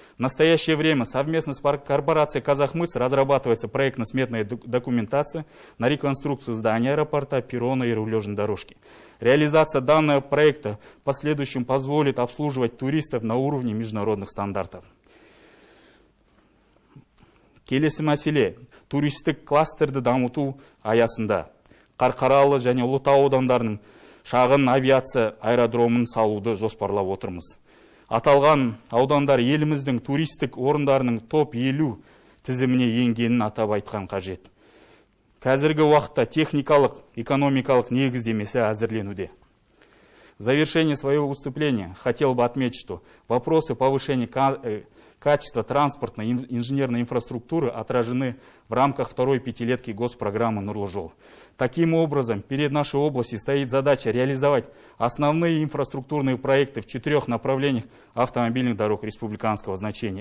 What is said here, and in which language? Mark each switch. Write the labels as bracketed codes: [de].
[ru] В настоящее время совместно с корпорацией «Казахмыс» разрабатывается проектно-сметная документация на реконструкцию здания аэропорта, перрона и рулежной дорожки. Реализация данного проекта в последующем позволит обслуживать туристов на уровне международных стандартов. [kk] Келесі мәселе туристік кластерді дамыту аясында Қарқаралы және Ұлытау аудандарының шағын авиация аэродромын салуды жоспарлап отырмыз. Аталған аудандар еліміздің туристік орындарының топ 50 тізіміне енгенін атап айтқан қажет. Қазіргі уақытта техникалық, экономикалық негіздемесі әзірленуде. [ru] В завершение своего выступления хотел бы отметить, что вопросы повышения качества транспортной и инженерной инфраструктуры отражены в рамках второй пятилетки госпрограммы «Нурлы жол». Таким образом, перед нашей областью стоит задача реализовать основные инфраструктурные проекты в 4 направлениях автомобильных дорог республиканского значения.